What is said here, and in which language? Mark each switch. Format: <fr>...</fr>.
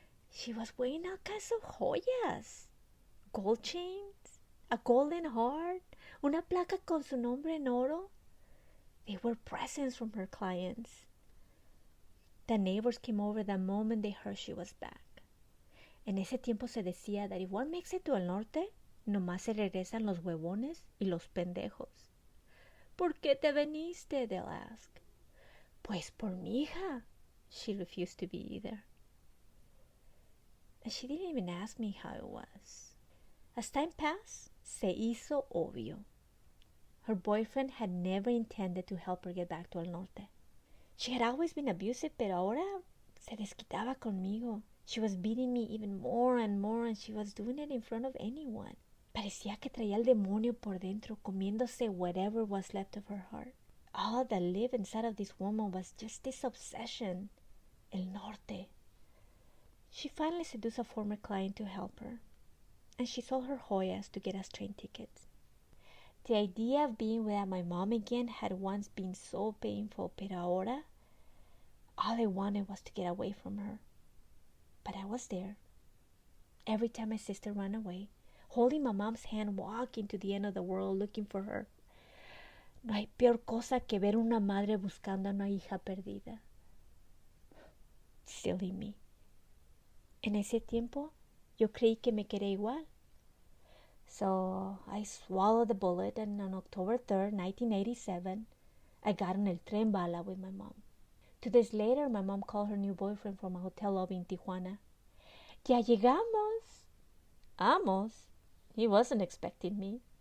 <en>She was wearing all kinds of joyas, gold chains, a golden heart,</en> <es>una placa con su nombre en oro.</es> <en>They were presents from her clients. The neighbors came over the moment they heard she was back.</en> <es>En ese tiempo se decía</es> <en>that if one makes it to El Norte,</en> <es>nomás se regresan los huevones y los pendejos. ¿Por qué te veniste?</es> <en>They'll ask.</en> <es>Pues por mi hija.</es> <en>She refused to be either. And she didn't even ask me how it was. As time passed,</en> <es>se hizo obvio.</es> <en>Her boyfriend had never intended to help her get back to El Norte. She had always been abusive,</en> <es>pero ahora se desquitaba conmigo.</es> <en>She was beating me even more, and she was doing it in front of anyone.</en> <es>Parecía que traía el demonio por dentro, comiéndose</es> <en>whatever was left of her heart. All that lived inside of this woman was just this obsession, El Norte. She finally seduced a former client to help her, and she sold her joyas to get us train tickets. The idea of being without my mom again had once been so painful,</en> <es>pero ahora,</es> <en>all I wanted was to get away from her. But I was there. Every time my sister ran away, holding my mom's hand, walking to the end of the world looking for her.</en> <es>No hay peor cosa que ver una madre buscando a una hija perdida.</es> <en>Silly me.</en> <es>En ese tiempo, yo creí que me quería igual.</es> <en>So I swallowed the bullet, and on October 3rd, 1987, I got on</en> <es>el tren bala</es> <en>with my mom. 2 days later, my mom called her new boyfriend from a hotel lobby in Tijuana.</en> <es>Ya llegamos. Amos.</es> <en>He wasn't expecting me.</en>